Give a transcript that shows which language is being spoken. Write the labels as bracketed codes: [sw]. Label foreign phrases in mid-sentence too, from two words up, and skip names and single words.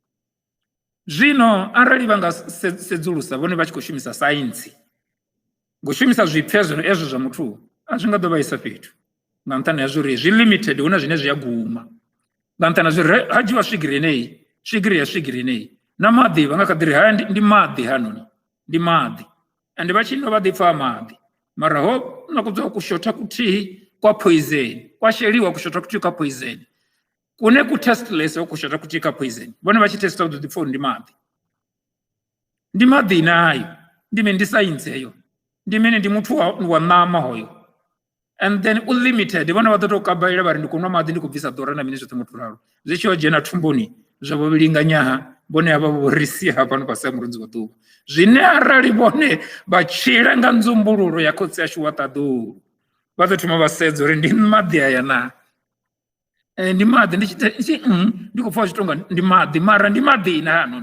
[ve] Zwino arali vha nga sedzulusa vhone vha tshi khou shumisa saintsi, ngo shumisa zwipfya zwino ezwo zwa muthu a zwi nga ḓo vhaisa fhethu, nga nṱhani ha zwo uri zwi limited, hu na zwine zwi a guma, nga nṱhani ha zwo uri ha dzhiwa swigiri yeneyi, swigiri ya swigiri yeneyi na maḓi vha nga kha ḓi ri haya ndi maḓi hanoni, ndi maḓi, ende vha tshi no vha ḓi pfa maḓi, mara ho na kudzwa kushotha kuthihi kwa poison, kwa sheliwa kushotha kuthihi kwa poison, kune ku testless ho kushotha kuthihi kwa poison, vhone vha tshi testa u ḓo ḓi pfa ndi maḓi. Ndi maḓi nayo, ndi mini? Ndi saintsi heyo, ndi mini? Ndi muthu wa ṋama hoyo, [en] and then [ve] u limited, vhone vha ḓo tou kabaila vha ri ndi khou nwa maḓi ndi khou bvisa ḓora na mini zwoṱhe ngo to ralo, zwi tshi yo dzhena thumbuni zwa vho vhilinganyaha, vhone havha vho ri sia hafhano fhasi ha murunzi wa ḓuvha, zwine arali vhone vha tshila nga nzumbululo ya khotsi yashu wa ṱaḓulu, vha ḓo thoma vha sedza uri ndi maḓi aya na, ndi maḓi, ndi khou pfa zwi tonga ndi maḓi, mara ndi maḓi na hanoni.